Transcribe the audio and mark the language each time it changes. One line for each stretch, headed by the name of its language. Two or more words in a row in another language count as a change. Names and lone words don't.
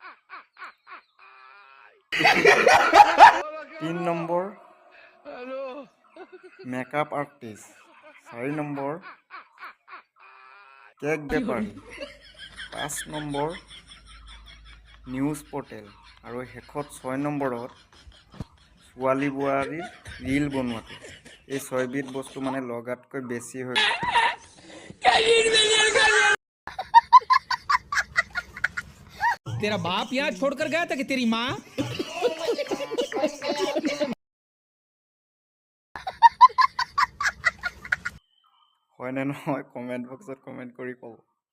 Assamese: 3 নম্বৰ মেকআপ আৰ্টিষ্ট 4 নম্বৰ কেক বেপাৰী 5 নম্বৰ নিউজ পৰ্টেল আৰু শেষত 6 নম্বৰত ছোৱালী বোৱাৰীৰ ৰীল বনোৱাটো এই 6বিধ বস্তু মানে লগাতকৈ বেছি হৈ
Hindi: तेरा बाप यहाँ छोड़कर गया था कि तेरी माँ
Assamese: হয় নে নহয় কমেণ্ট বক্সত কমেণ্ট কৰি ক'ব